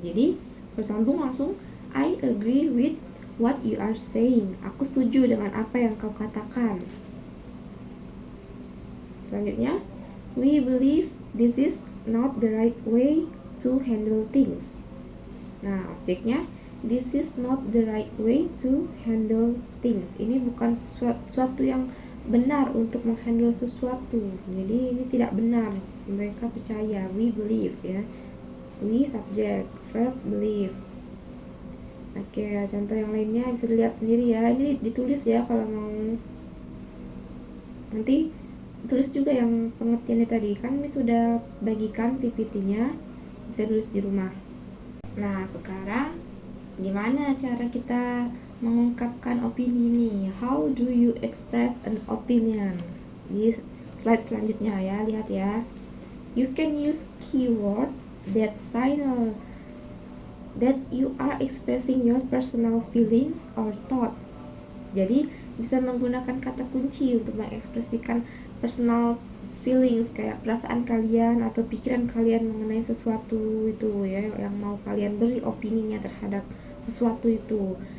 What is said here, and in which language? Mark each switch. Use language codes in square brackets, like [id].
[id] Jadi bersambung langsung, [en] I agree with what you are saying. [id] Aku setuju dengan apa yang kau katakan. Selanjutnya, [en] we believe this is not the right way to handle things. [id] Nah, objeknya, [en] this is not the right way to handle things. [id] Ini bukan sesuatu yang benar untuk menghandle sesuatu. Jadi ini tidak benar. Mereka percaya, [en] we believe [id] ya. [en] We subject, verb believe. [id] Oke, contoh yang lainnya bisa dilihat sendiri ya. Ini ditulis ya kalau mau. Nanti tulis juga yang pengertiannya tadi. Kan Miss sudah bagikan PPT-nya. Bisa tulis di rumah. Nah, sekarang gimana cara kita mengungkapkan opini ini? [en] How do you express an opinion? [id] Di slide selanjutnya ya, lihat ya. [en] You can use keywords that signal that you are expressing your personal feelings or thoughts. [id] Jadi bisa menggunakan kata kunci untuk mengekspresikan [en] personal feelings, [id] kayak perasaan kalian atau pikiran kalian mengenai sesuatu itu ya, yang mau kalian beri opininya terhadap sesuatu itu.